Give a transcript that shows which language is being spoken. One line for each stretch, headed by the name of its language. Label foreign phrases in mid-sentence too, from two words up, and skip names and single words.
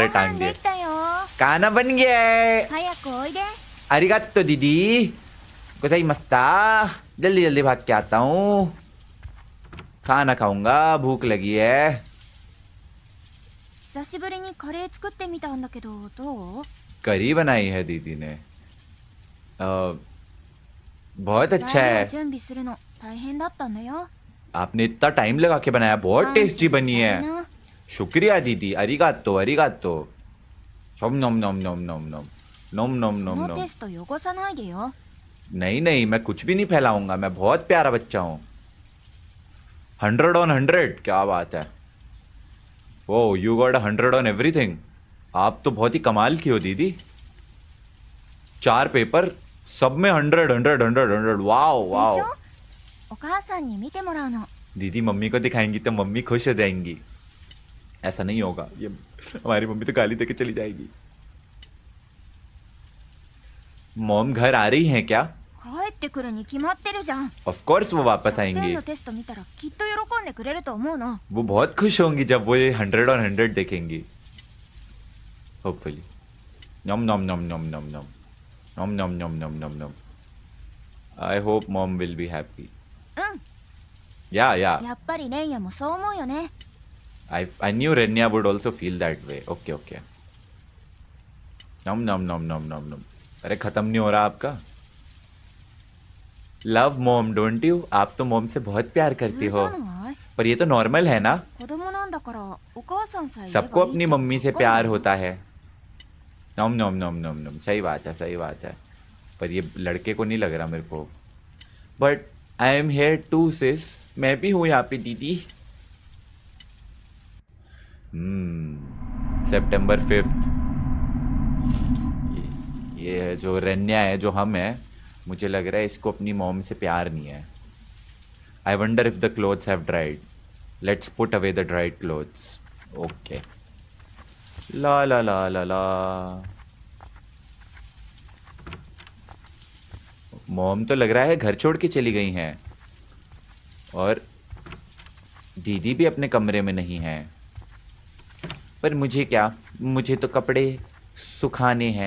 Japanese: ご
Hindi: टांग
Japanese: 飯
Hindi: दिए।
Japanese: できたよ
Hindi: खाना बन गया है।
Japanese: 早くおいで
Hindi: अरिगातो दीदी। कुछ मस्ता। जल्दी जल्दी भाग के आता हूँ। खाना खाऊंगा, भूख लगी है।
Japanese: 久しぶりにカレー作ってみたんだけどどう
Hindi: करी बनाई है दीदी ने। बहुत अच्छा
Japanese: 材料
Hindi: है।
Japanese: 準備するの大変だったんだよ
Hindi: आपने इतना टाइम लगा के बनाया, बहुत टेस्टी बनी है।
Japanese: 感謝してあげな
Hindi: शुक्रिया दीदी,
Japanese: ありがとう ありがとう. नम नम नम नम नम नम नम नम そ नम の नम। テスト汚さないでよ
Hindi: नहीं नहीं, मैं कुछ भी नहीं फैलाऊंगा, मैं बहुत प्यारा बच्चा हूँ। 100 on 100, क्या बात है।
English: Oh you got 100 on everything.
Hindi: आप तो बहुत ही कमाल की हो दीदी। 4 पेपर, सब में 100 100 100 100। वाओ
Japanese: で वाओ। しょお母さんに見てもらうの
Hindi: दीदी मम्मी को दिखाएंगी तो मम्मी खुश हो जाएंगी। ऐसा नहीं होगा, ये हमारी मम्मी तो गाली देके चली जाएगी। मॉम घर आ रही हैं क्या?
Japanese: 帰ってくるに決まってるじゃん
English: of course
Hindi: वो वापस
Japanese: 100点
Hindi: आएंगी।
Japanese: のテスト見たらきっと喜んでくれると思うの
Hindi: वो बहुत खुश होंगी जब वो ये 100 on 100 देखेंगी। होपफुली। नम नम नम नम नम नम नम नम नम नम नम नम।
English: I hope Mom will be happy.
Japanese: うん या やっぱりレンヤもそう思うよね
English: I knew Renya would also feel that way. ओके ओके। नम नम नम नम नम नम।
Hindi: अरे खत्म नहीं हो रहा आपका।
English: Love Mom, don't you?
Hindi: आप तो मॉम से बहुत प्यार
Japanese: 普
Hindi: करती
Japanese: 通じ
Hindi: हो।
Japanese: ゃない
Hindi: पर ये तो नॉर्मल है ना।
Japanese: 子供なんだからお母さんさえいればいい
Hindi: सबको
Japanese: って
Hindi: अपनी मम्मी से
Japanese: わかんない
Hindi: प्यार होता है। नम नम नम नम नम। सही बात है, सही बात है। पर ये लड़के को नहीं लग रहा मेरे को।
English: But I am here too sis.
Hindi: मैं भी हूँ यहाँ पे दीदी।
English: September 5th।
Hindi: ये है जो रन्या है, जो हम है, मुझे लग रहा है इसको अपनी मॉम से प्यार नहीं है।
English: I wonder if the clothes have dried. Let's put away the dried clothes. ओके। ला ला ला ला ला।
Hindi: मॉम तो लग रहा है घर छोड़ के चली गई हैं। और दीदी भी अपने कमरे में नहीं है। पर मुझे क्या, मुझे तो कपड़े सुखाने हैं।